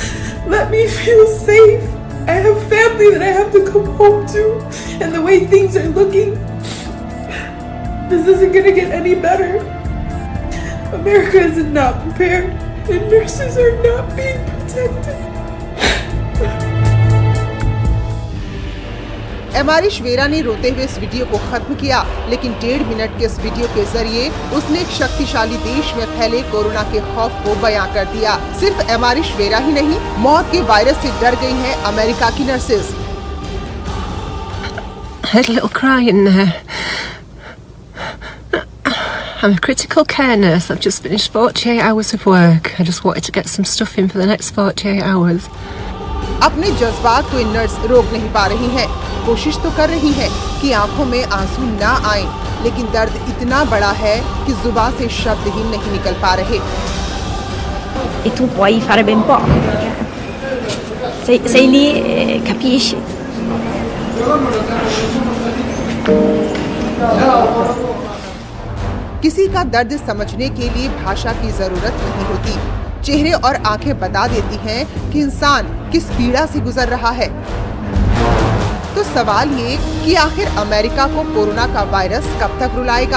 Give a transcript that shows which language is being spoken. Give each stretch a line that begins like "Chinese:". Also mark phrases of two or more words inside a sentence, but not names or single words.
English: Let me feel safe. I have family that I have to come home to, and the way things are looking, this isn't gonna get any better. America is not prepared, and nurses are not being protected.
Hindi: एमारी श्वेरा ने रोते हुए इस वीडियो को खत्म किया, लेकिन 1.5 मिनट के इस वीडियो के जरिए उसने एक शक्तिशाली देश में फैले कोरोना के खौफ को बयां कर दिया। सिर्फ एमारी श्वेरा ही नहीं, मौत के वायरस से डर गई हैं अमेरिका की नर्सेज।
English: I had a little cry in there. I'm a critical care nurse. I've just finished 48 hours of work. I just wanted to get some stuff in for the next 48 hours.
Hindi: अपने जज्बात को नर्स रोक नहीं पा रही हैं। कोशिश तो कर रही है कि आंखों में आंसू ना आए, लेकिन दर्द इतना बड़ा है कि जुबान से शब्द ही नहीं निकल पा रहे।
Italian: E tu puoi fare ben poco, sei lì, capisci?
Hindi: किसी का दर्द समझने के लिए भाषा की जरूरत नहीं होती। चेहरे और आंखें बता देती हैं कि इंसान किस पीड़ा से गुजर रहा है। तो सवाल ये कि आखिर अमेरिका को कोरोना का वायरस कब तक रुलाएगा?